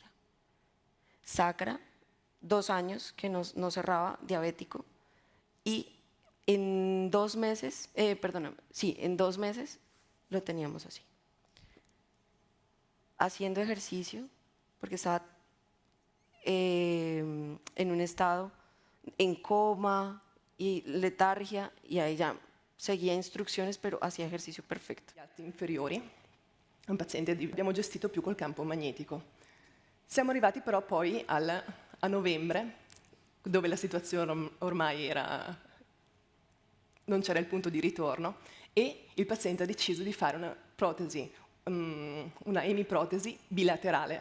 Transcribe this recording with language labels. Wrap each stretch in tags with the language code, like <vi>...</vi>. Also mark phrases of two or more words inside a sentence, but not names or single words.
<es>Sacra, 2 años que no cerraba, diabético, y en 2 meses, en 2 meses lo teníamos así. Haciendo ejercicio, porque estaba en un estado en coma y letargia, y ahí ya seguía instrucciones, pero hacía ejercicio perfetto.</es> <it>Inferiori, un paziente che abbiamo gestito più col campo magnetico. Siamo arrivati però poi a novembre, dove la situazione ormai era... non c'era il punto di ritorno, e il paziente ha deciso di fare una protesi, una emiprotesi bilaterale.</it>